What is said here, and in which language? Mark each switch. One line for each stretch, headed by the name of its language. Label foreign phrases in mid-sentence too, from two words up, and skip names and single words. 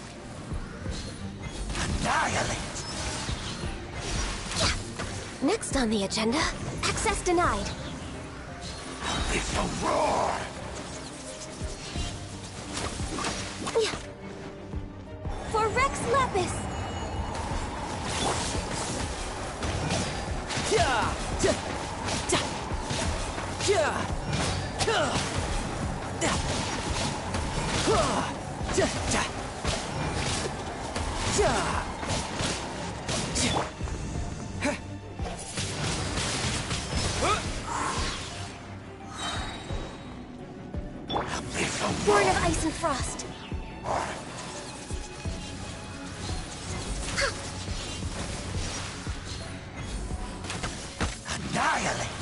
English: Annihilate! Next on the agenda, access denied. It's a roar! For Rex Lapis! Ja! Ja! Ja! Ja! Ja! Ja! Ja! Ja! Born of ice and frost. Annihilate!